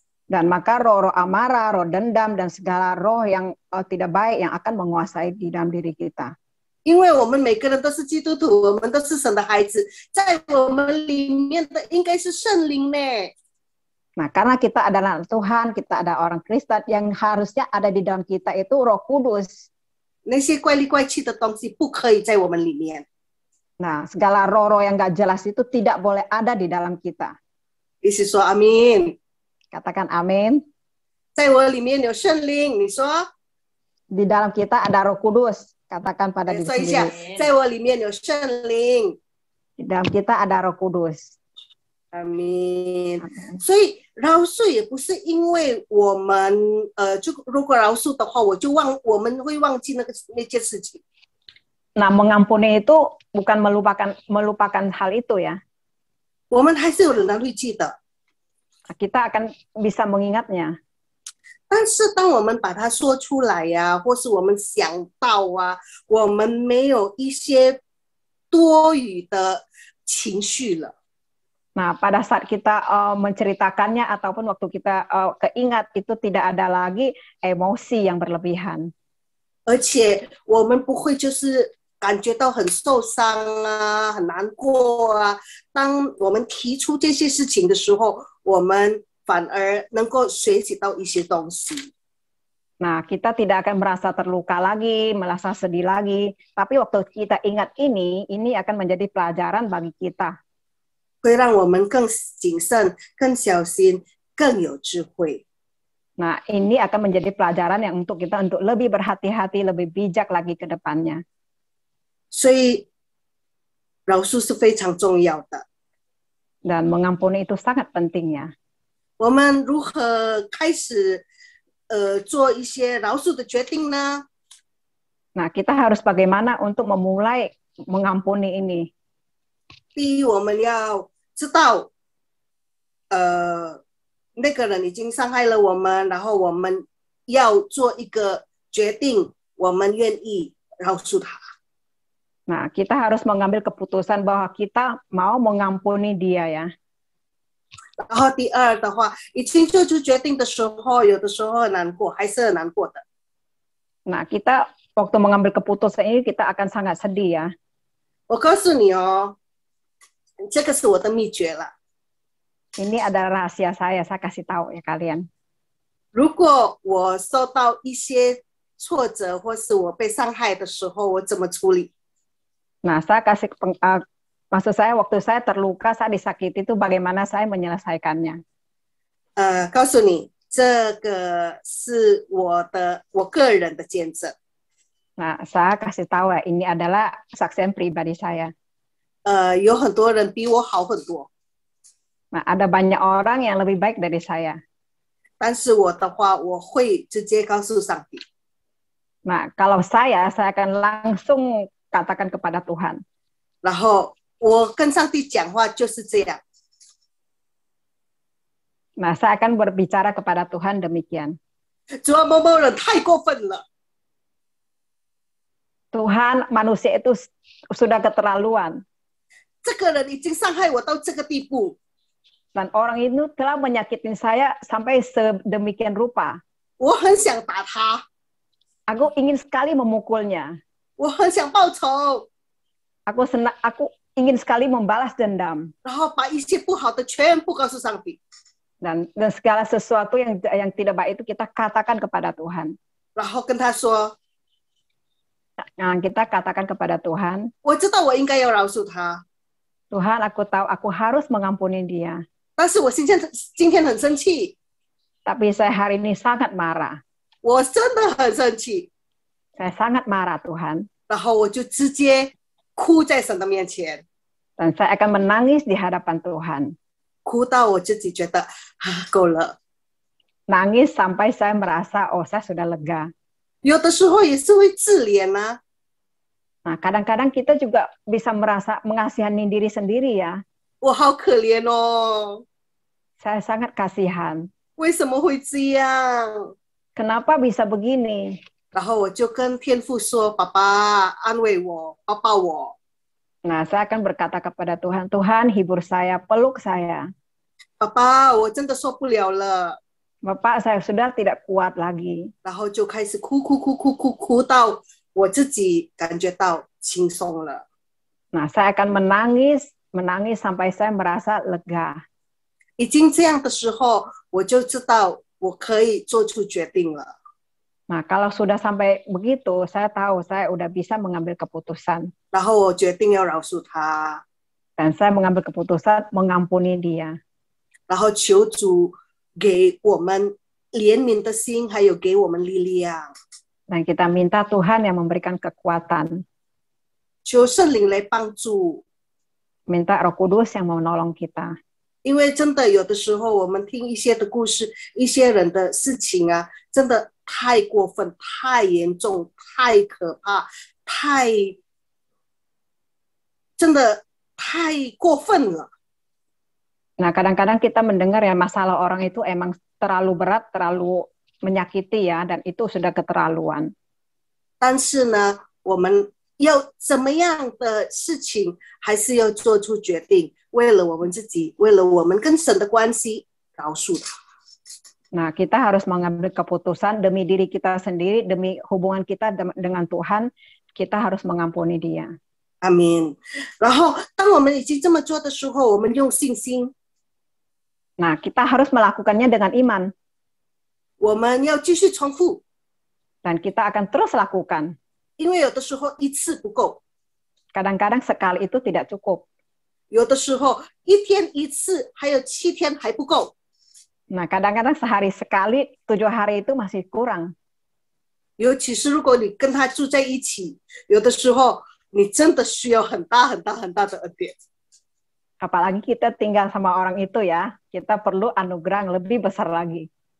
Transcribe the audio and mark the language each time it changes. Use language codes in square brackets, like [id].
[id] Dan maka roh-roh amarah, roh dendam, dan segala roh yang tidak baik yang akan menguasai di dalam diri kita. [zh] 因为我们每个人都是基督徒，我们都是神的孩子，在我们里面的应该是圣灵呢。 [id] Nah, karena kita adalah Tuhan, kita ada orang Kristen, yang harusnya ada di dalam kita itu Roh Kudus. [zh] 那些怪里怪气的东西不可以在我们里面。 [id] Nah, segala roh-roh yang gak jelas itu tidak boleh ada di dalam kita. [zh] 一起说阿明。 [id] Katakan amin. [zh] 在我里面有圣灵，你说。 [id] Di dalam kita ada Roh Kudus. Katakan pada diri [zh] 说一下， [id] sendiri. [zh] 在我里面有圣灵。 [id] Di dalam kita ada Roh Kudus. [zh] 阿明。所以饶恕也不是因为我们就如果饶恕的话，我们会忘记那件事情。 [id] Nah, mengampuni itu bukan melupakan hal itu ya. [zh] 我们还是有能力记得。 [id] Kita akan bisa mengingatnya. [zh] 但是当我们把它说出来呀，或是我们想到啊，我们没有一些多余的情绪了。 [id] Nah, pada saat kita menceritakannya ataupun waktu kita keingat itu tidak ada lagi emosi yang berlebihan. [zh] 而且我们不会就是感觉到很受伤啊，很难过啊。当我们提出这些事情的时候，我们反而能够学习到一些东西。 [id] Nah, kita tidak akan merasa terluka lagi, merasa sedih lagi. Tapi waktu kita ingat ini akan menjadi pelajaran bagi kita. [zh] 会让我们更谨慎、更小心、更有智慧。 [id] Nah, ini akan menjadi pelajaran yang untuk kita untuk lebih berhati-hati, lebih bijak lagi ke depannya. [zh] 所以饶恕是非常重要的。 [id] Dan mengampuni itu sangat pentingnya. [zh] 我们如何开始做一些饶恕的决定呢？ [id] Nah, kita harus bagaimana untuk memulai mengampuni ini. [zh] 第一，我们要知道，那个人已经伤害了我们，然后我们要做一个决定，我们愿意饶恕他。 [id] Nah, kita harus mengambil keputusan bahwa kita mau mengampuni dia ya. [zh] 然后第二的话，已经做出决定的时候，有的时候很难过，还是很难过的。 [id] Nah, kita waktu mengambil keputusan ini kita akan sangat sedih ya. [zh] 我告诉你哦，这个是我的秘诀了。 [id] Ini adalah rahasia saya kasih tahu ya kalian. [zh] 如果我受到一些挫折，或是我被伤害的时候，我怎么处理？ [id] Nah, maksud saya waktu saya terluka, saya disakiti itu bagaimana saya menyelesaikannya. [zh] 告诉你，这个是我个人的见证。 [id] Nah, saya kasih tahu ya, ini adalah kesaksian pribadi saya. [zh] 有很多人比我好很多。 [id] Nah, ada banyak orang yang lebih baik dari saya. [zh] 但是我的话，我会直接告诉上帝。 [id] Nah, kalau saya akan langsung katakan kepada Tuhan. [zh] 然后我跟上帝讲话就是这样。 [id] Nah, saya akan berbicara kepada Tuhan demikian. [zh] 主啊，某某人太过分了。 [id] Tuhan, manusia itu sudah keterlaluan. [zh] 这个人已经伤害我到这个地步。 [id] Dan orang itu telah menyakitin saya sampai sedemikian rupa. [zh] 我很想打他， [id] Aku ingin sekali memukulnya. [zh] 我很想报仇， [id] Aku ingin sekali membalas dendam. [zh] 然后把一切不好的全部告诉上帝， [id] Dan segala sesuatu yang tidak baik itu kita katakan kepada Tuhan. [zh] 然后跟他说， [id] Nah, kita katakan kepada Tuhan, [zh] 我知道我应该要饶恕他， [id] Tuhan, aku tahu aku harus mengampuni dia. [zh] 但是我今天很生气， [id] Tapi saya hari ini sangat marah. [zh] 我真的很生气， [id] Saya sangat marah Tuhan. [zh] 然后我就直接哭在神的面前， [id] Dan saya akan menangis di hadapan Tuhan. [zh] 哭到我自己觉得够了。 [id] Nangis sampai saya merasa, oh saya sudah lega. [zh] 有的时候也是会自怜啊， [id] Nah, kadang-kadang kita juga bisa merasa mengasihani diri sendiri ya. [zh] 我好可怜哦， [id] Saya sangat kasihan. [zh] 为什么会这样？ [id] Kenapa bisa begini? [zh] 然后我就跟天父说：“爸爸，安慰我，抱抱我。 [id] Nah, saya akan berkata kepada Tuhan, Tuhan hibur saya, peluk saya. [zh] 爸爸，我真的受不了了。 [id] Bapak, saya sudah tidak kuat lagi. ” [zh] 然后就开始哭到我自己感觉到轻松了。 [id] Nah, saya akan menangis sampai saya merasa lega. [zh] 已经这样的时候，我就知道我可以做出决定了。 [id] Nah, kalau sudah sampai begitu, saya tahu saya udah bisa mengambil keputusan. [zh] 然后我决定要饶恕他， [id] Dan saya mengambil keputusan mengampuni dia. [zh] 然后求主给我们怜悯的心，还有给我们力量。 [id] Dan kita minta Tuhan yang memberikan kekuatan. [zh] 求圣灵来帮助， [id] Minta Roh Kudus yang menolong kita. [zh] 因为真的有的时候我们听一些的故事，一些人的事情啊，真的太过分、太严重、太可怕、真的太过分了。 [id] Nah, kadang-kadang kita mendengar ya masalah orang itu emang terlalu berat, terlalu menyakiti ya, dan itu sudah keterlaluan. [zh] 但是呢，我们要怎么样的事情，还是要做出决定，为了我们自己，为了我们跟神的关系，饶恕他。 [id] Nah, kita harus mengambil keputusan demi diri kita sendiri, demi hubungan kita dengan Tuhan, kita harus mengampuni dia. [zh] 阿明。然后，当我们已经这么做的时候，我们用信心， [id] Nah, kita harus melakukannya dengan iman. [zh] 我们要继续重复， [id] Dan kita akan terus lakukan. [zh] 因为有的时候一次不够， [id] Kadang-kadang sekali itu tidak cukup. [zh] 有的时候一天一次，还有7天还不够。 [id] Nah, kadang-kadang sehari sekali, 7 hari itu masih kurang. [zh] 尤其是如果你跟他住在一起，有的时候你真的需要很大的恩典。 [id] Apalagi kita tinggal sama orang itu ya, kita perlu anugerah yang lebih besar lagi.